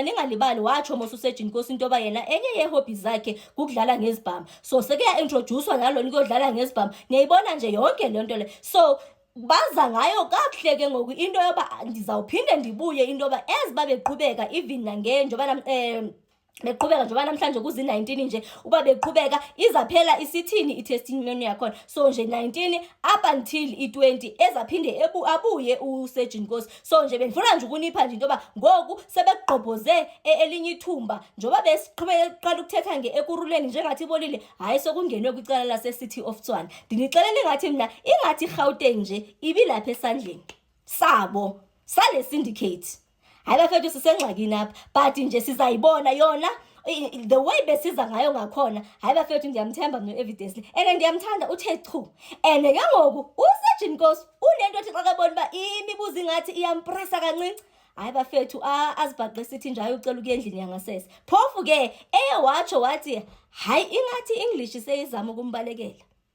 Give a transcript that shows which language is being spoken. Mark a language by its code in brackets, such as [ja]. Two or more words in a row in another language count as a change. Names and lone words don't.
[xh] Ningalibali watsho mos uSurgeon Nkosi into yoba yena enye ye-hobbies zakhe kukudlala ngezibhamu. So seke ya-introducewa nalo nikuyodlala ngezibhamu niyayibona nje yonke le nto le. So baza ngayo kakuhle ke ngoku into yoba ndizawuphinde ndibuye into yoba ezibabeqhubeka even njengoba beqhubeka njengoba namhlanje kuzi-19 nje uba beqhubeka izaphela isithini i-testimony yakhona. So nje 19 [en] up until [xh] i-20 ezaphinde abuye uSurgeon Nkosi. So nje bendifuna nje ukunipha nje into yoba ngoku sebegqobhoze elinye ithumba njengoba besiqala ukuthetha Ekurhuleni njengathi ibolile hayi sokungenwe kwicala lase-City of Tshwane. Ndinixelela ingathi mina ingathi iGauteng nje ibilapha esandleni sabo sale syndicate. Hayi bafethu sisengxakini apha but nje sizayibona yona [en] the way [xh] besiza ngayo ngakhona. Hayi bafethu ndiyamthemba no-evidence and ndiyamthanda uthe chu and ke ngoku uSurgeon Nkosi unento ethi xa kabona uba imibuzo ingathi iyampressa kancinci. Hayi bafethu azibhaqe sithi nje ayocela ukuya endlini yangasese phofu ke watsho wathi hayi ingathi English seyizama ukumbalekela.